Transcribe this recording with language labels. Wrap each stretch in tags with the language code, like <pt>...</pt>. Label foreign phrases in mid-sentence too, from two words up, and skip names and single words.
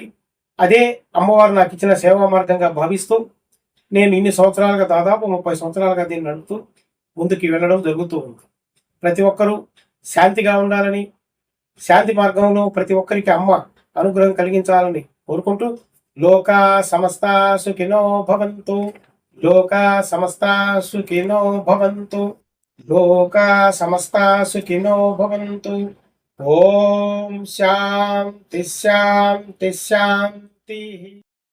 <te>అదే అమ్మవారు నాకు ఇచ్చిన సేవా మార్గంగా భావిస్తూ నేను ఇన్ని సంవత్సరాలుగా దాదాపు 30 సంవత్సరాలుగా దీన్ని నడుపుతూ ముందుకు వెళ్ళడం జరుగుతూ ఉంది. ప్రతి ఒక్కరూ శాంతిగా ఉండాలని, శాంతి మార్గంలో ప్రతి ఒక్కరికి అమ్మ అనుగ్రహం కలిగించాలని కోరుకుంటూ</te> <sa>లోకా సమస్తా సుఖినో భవంతు, లోకా సమస్తా సుఖినో భవంతు, లోకా సమస్తా సుఖినో భవంతు. ఓం శాంతి శాంతి శాంతి.</sa>